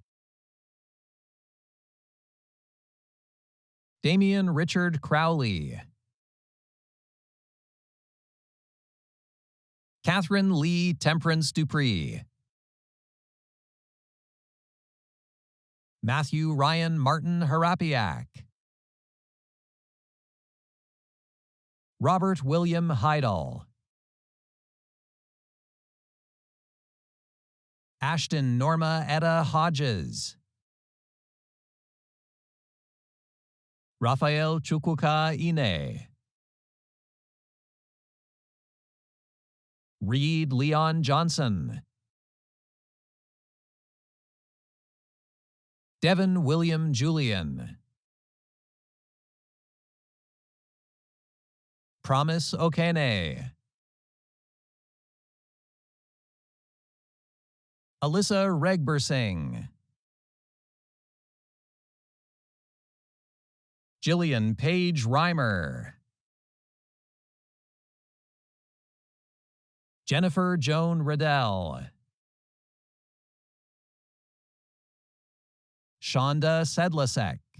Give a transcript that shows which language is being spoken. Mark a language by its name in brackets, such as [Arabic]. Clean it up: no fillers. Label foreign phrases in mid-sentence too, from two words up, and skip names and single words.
[English] Damian Richard Crowley. Catherine Lee Temperance Dupree. Matthew Ryan Martin Harapiak. Robert William Heidel. Ashton Norma Etta Hodges. Raphael Chukwuka Ine. Reed Leon Johnson. Devin William Julian. Promise Okene. Alyssa Regbersing. Jillian Page Reimer. Jennifer Joan Riddell. Shonda Sedlasek.